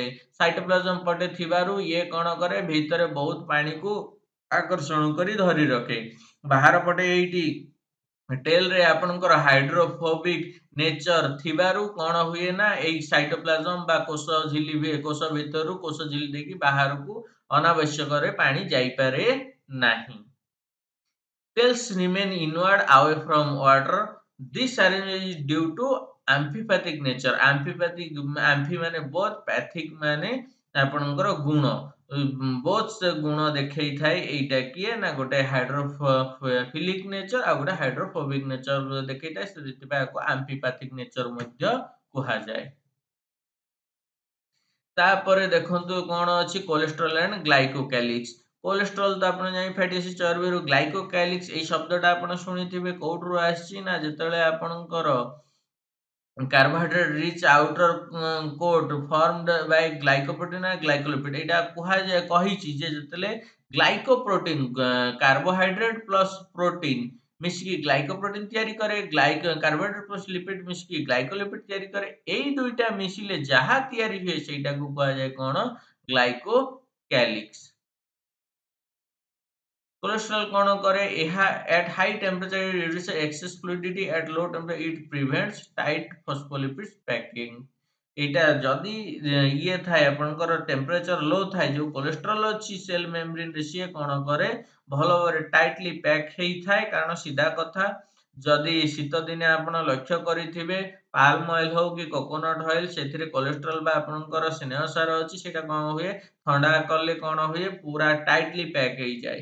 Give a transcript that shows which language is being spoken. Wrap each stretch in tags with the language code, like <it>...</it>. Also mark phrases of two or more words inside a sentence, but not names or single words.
<or>ସାଇଟୋପ୍ଲାଜମ ପଟେ ଥିବାରୁ ଇଏ କଣ କରେ ଭିତରେ ବହୁତ ପାଣିକୁ ଆକର୍ଷଣ କରି ଧରି ରଖେ। ବାହାର ପଟେ ଏଇଠି ଟେଲ ରେ ଆପଣଙ୍କର</or> <en>hydrophobic nature</en> <or>ଥିବାରୁ କଣ ହୁଏ ନା ଏଇ ସାଇଟୋପ୍ଲାଜମ ବା କୋଷ ଭିତରୁ କୋଷ ଝିଲି ଦେଇକି ବାହାରକୁ ଅନାବଶ୍ୟକରେ ପାଣି ଯାଇପାରେ ନାହିଁ।</or> <en>Cells remain inward away from water. This arrangement is due to amphipathic nature amphi ମାନେ both pathic</en> <or>ମାନେ ଆପଣଙ୍କର ଗୁଣ ବୋଥ୍ ସେ ଗୁଣ ଦେଖେଇଥାଏ। ଏଇଟା କିଏ ନା ଗୋଟେ</or> <en>hydrophilic nature</en> <or>ଆଉ ଗୋଟେ</or> <en>hydrophobic nature</en> <or>ଦେଖେଇଥାଏ। ସେଥିପାଇଁ ଆକୁ</or> <en>amphipathic nature</en> <or>ମଧ୍ୟ କୁହାଯାଏ। ତାପରେ ଦେଖନ୍ତୁ କଣ ଅଛି</or> <en>cholesterol and glycocalyx.</en> <or>କୋଲେଷ୍ଟ୍ରଲ ତ ଆପଣ ଜାଣି</or> <en>fatty acid</en> <or>ଚର୍ବିରୁ ଗ୍ଲାଇକୋକାଲିକ୍ସ ଏଇ ଶବ୍ଦଟା ଆପଣ ଶୁଣିଥିବେ କୋଉଠୁ ଆସିଛି ନା ଯେତେବେଳେ ଆପଣଙ୍କର</or> <en>carbohydrate rich outer coat formed by glycoprotein and glycolipid</en> <or>ଏଇଟା କୁହାଯାଏ କହିଛି ଯେ ଯେତେବେଳେ</or> <en>glycoprotein carbohydrate plus protein</en> <or>ମିଶିକି ଗ୍ଲାଇକୋପ୍ରୋଟିନ୍ ତିଆରି କରେ</or> <en>carbohydrate plus lipid</en> <or>ମିଶିକି ଗ୍ଲାଇକୋଲିପିଡ୍ ତିଆରି କରେ ଏଇ ଦୁଇଟା ମିଶିଲେ ଯାହା ତିଆରି ହୁଏ ସେଇଟାକୁ କୁହାଯାଏ କଣ ଗ୍ଲାଇକୋକାଲିକ୍ସ। କୋଲେଷ୍ଟ୍ରଲ କଣ କରେ ଏହା at high temperature it reduces excess fluidity at low temperature it prevents tight phospholipid packing। ଏଇଟା ଯଦି ଇଏ ଥାଏ ଆପଣଙ୍କର</or> <en>temperature low</en> <or>ଥାଏ ଯୋଉ କୋଲେଷ୍ଟ୍ରଲ ଅଛି</or> <en>cell membrane</en> <or>ରେ ସିଏ କଣ କରେ ଭଲ ଭାବରେ</or> <en>tightly pack</en> <or>ହେଇଥାଏ କାରଣ ସିଧା କଥା ଯଦି ଶୀତ ଦିନେ ଆପଣ ଲକ୍ଷ୍ୟ କରିଥିବେ</or> <en>palm oil</en> <or>ହଉ କି</or> <en>coconut oil</en> <or>ସେଥିରେ କୋଲେଷ୍ଟ୍ରଲ ବା ଆପଣଙ୍କର ସ୍ନେହସାର ଅଛି ସେଇଟା କଣ ହୁଏ ଥଣ୍ଡା କଲେ କଣ ହୁଏ ପୁରା</or> <en>tightly pack</en> <or>ହେଇଯାଏ।</or>